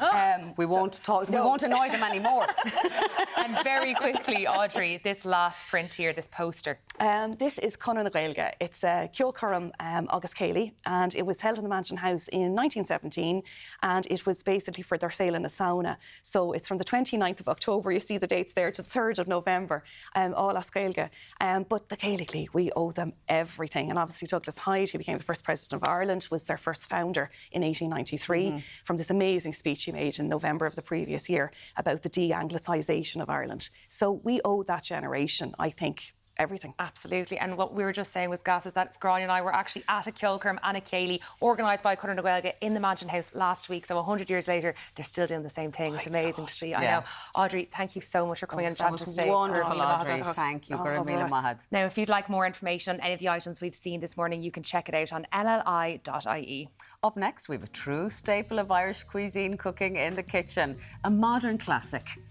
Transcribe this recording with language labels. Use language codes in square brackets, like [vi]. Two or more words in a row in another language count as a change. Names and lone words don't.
[en] We won't annoy them anymore. And very quickly, Audrey, this last print here, this poster. This is Conradh Gaeilge. It's [ga] Ceolcurum agus céilí, [en] and it was held in the Mansion House in 1917, and it was basically for their [ga] féile na sauna. [en] So it's from the 29th of October, you see the dates there, to the 3rd of November, all [ga] as Gaeilge. [en] But the Gaelic League, we owe them everything. And obviously Douglas Hyde, who became the first president of Ireland, was their first founder in 1893, from this amazing speech he made in November of the previous year about the de-Anglicisation of Ireland. So we owe that generation, I think, everything. Absolutely. And what we were just saying was, Gas, is that Gráinne and I were actually at a Ceolcurum and a céilí organised by Conradh Gaeilge in the Mansion House last week. So 100 years later, they're still doing the same thing. It's amazing to see. I know. Audrey, thank you so much for coming in and chatting to us today. Wonderful, Audrey. Thank you. Now, if you'd like more information on any of the items we've seen this morning, you can check it out on NLI.ie. Up next, we have a true staple of Irish cuisine cooking in the kitchen, a modern classic.